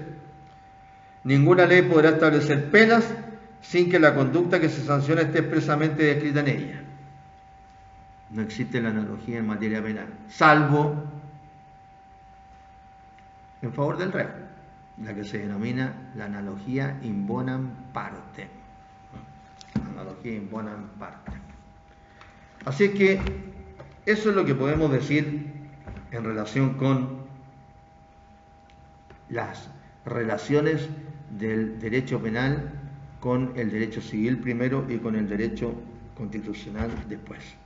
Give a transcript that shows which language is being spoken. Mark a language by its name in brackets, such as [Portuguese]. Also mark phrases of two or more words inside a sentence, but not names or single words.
[Spanish] Ninguna ley podrá establecer penas sin que la conducta que se sanciona esté expresamente descrita en ella. No existe la analogía en materia penal, salvo en favor del reo, la que se denomina la analogía [Latin] in bonam partem. Analogía in bonam partem. [Spanish] Así que eso es lo que podemos decir en relación con las relaciones del derecho penal con el derecho civil primero y con el derecho constitucional después.